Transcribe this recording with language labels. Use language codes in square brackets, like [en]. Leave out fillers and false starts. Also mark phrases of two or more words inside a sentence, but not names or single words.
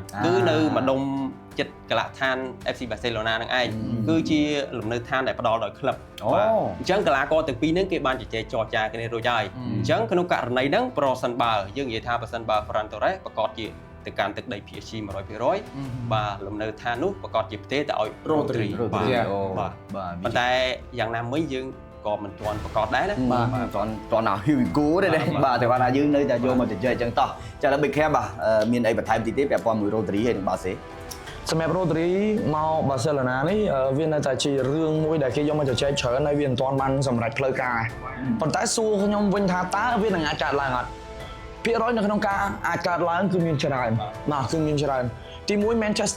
[km] គឺនៅម្ដុំចិត្តកីឡដ្ឋាន FC Barcelona នឹងឯងគឺជាលំនៅឋានដែលផ្ដល់ដោយក្លឹបបាទអញ្ចឹងកីឡាករទាំងពីរហ្នឹងគេបានជជែកចរចាគ្នារួចហើយអញ្ចឹងក្នុងករណីហ្នឹងប្រសិនបើយើងនិយាយថាប្រសិនបើ Ferran Torres ប្រកាសជាទៅកាន់ទឹកដី PSG 100% បាទលំនៅឋាននោះប្រកាសជាផ្ទេរទៅឲ្យ Rodri បាទប៉ុន្តែយ៉ាងណាមិញយើងក៏មិនទាន់ប្រកាសដែរណា បាទទាន់ណា [en] here we go [km] ទេបាទតែគាត់ថាយើងនៅតែយកមកជជែកអញ្ចឹងតោះចាឥឡូវ Big Cam បាទមានអីបន្ថែមតិចទេពាក់ព័ន្ធមួយ Rodri ហើយនឹង Barca សម្រាប់ Rodri មក Barcelona នេះវានៅតែជារឿងមួយដែលគេយកមកជជែកច្រើនហើយវាមិនទាន់បានសម្រេចផ្លូវការប៉ុន្តែសួរខ្ញុំវិញថាតើវានឹងអាចកើតឡើងអត់ភាគរយនៅក្នុងការអាចកើតឡើងគឺមានច្រើនបាទគឺមានច្រើនទី1 Manchester